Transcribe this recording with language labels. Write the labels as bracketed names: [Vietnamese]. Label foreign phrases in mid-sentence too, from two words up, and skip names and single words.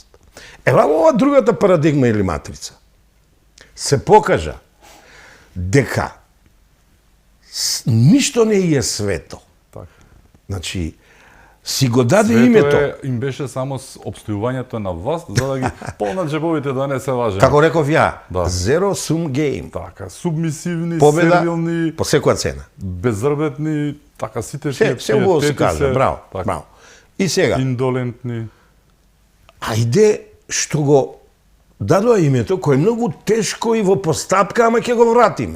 [Macedonian] Ева ова другата парадигма или матрица. Се покажа дека ништо не е свето. Значи, си го даде името. Им беше само обстојувањето на власт, за да ги полнат джебовите да не се важени. Како реков ја, [English] zero sum game. [Macedonian] Така, субмисивни, победа, сервилни, по секоја цена. Безрбетни, така сите се убаво се кажа, браво, браво. И сега, индолентни. Ајде што го дадоа името, кој е многу тешко и во постапка, ама ќе го вратиме.